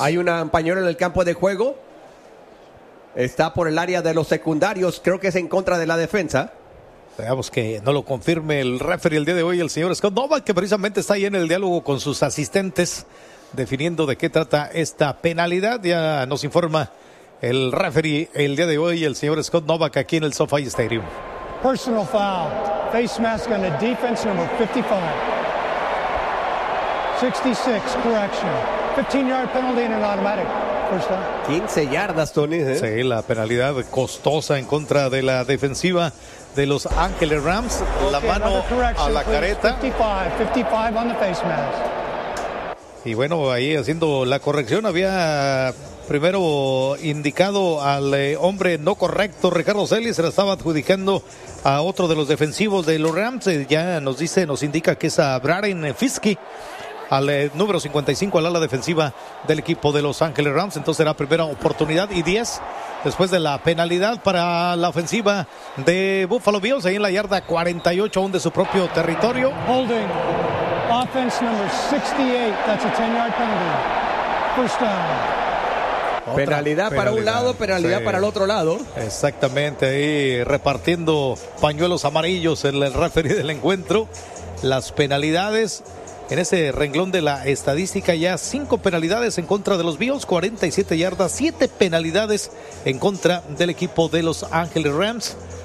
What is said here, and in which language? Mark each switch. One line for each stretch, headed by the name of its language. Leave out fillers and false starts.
Spanish: Hay un pañuelo en el campo de juego, está por el área de los secundarios, creo que es en contra de la defensa. Veamos que no lo confirme el referee el día de hoy, el señor Scott Novak, que precisamente está ahí en el diálogo con sus asistentes definiendo de qué trata esta penalidad. Ya nos informa el referee el día de hoy, el señor Scott Novak, aquí en el SoFi Stadium.
English: Personal foul, face mask on the defense number 55 66, correction, 15 yard penalty and an automatic.
Spanish: 15 yardas, Tony. Sí, la penalidad costosa en contra de la defensiva de Los Ángeles Rams. Okay, la mano a la careta.
English: 55 on the face mask.
Spanish: Y bueno, ahí haciendo la corrección, había primero indicado al hombre no correcto, Ricardo Celis, se la estaba adjudicando a otro de los defensivos de los Rams. Ya nos indica que es a Braren Fiske, al número 55, al ala defensiva del equipo de Los Ángeles Rams. Entonces será primera oportunidad y 10 después de la penalidad para la ofensiva de Buffalo Bills, ahí en la yarda 48, aún de su propio territorio.
English: Holding offense number 68, that's a 10 yard penalty, first down.
Spanish: Penalidad para un lado, penalidad, sí, para el otro lado. Exactamente, ahí repartiendo pañuelos amarillos en el referee del encuentro. Las penalidades en ese renglón de la estadística, ya 5 penalidades en contra de los Bills, 47 yardas, 7 penalidades en contra del equipo de Los Ángeles Rams.